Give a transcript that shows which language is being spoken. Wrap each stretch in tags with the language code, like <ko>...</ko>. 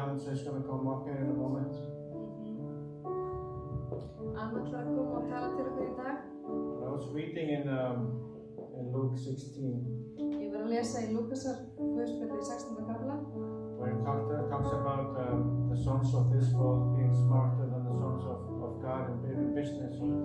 <en>Is going to come up here in a moment.</en> <is>Anna ætlar að koma og tala til okkur í dag.</is> <en>I was reading in Luke 16.</en> <is>Ég var að lesa í Lúkasar guðspjalli í 16. kafla.</is> <en>Where it talks about the sons of this world being smarter than the sons of God and big business.</en>